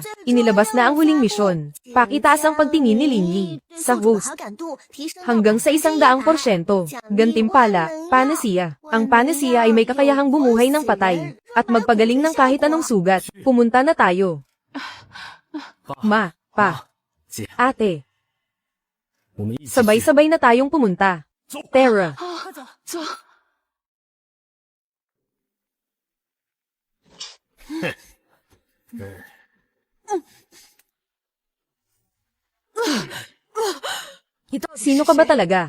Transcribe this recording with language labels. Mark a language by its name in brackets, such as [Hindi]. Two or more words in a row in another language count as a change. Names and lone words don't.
[Filipino] Inilabas na ang huling misyon. Pakitaas ang pagtingin ni Linyi sa host hanggang sa 100%. Gantimpala, panacea. Ang panacea ay may kakayahang bumuhay ng patay at magpagaling ng kahit anong sugat. Pumunta na tayo. Ma, pa, [Chinese] 姐， [Filipino] ate, [Chinese] 我们一起去。 [Filipino] sabay-sabay na tayong pumunta. Terra, [Chinese] 走。 [Filipino] sino ka ba talaga?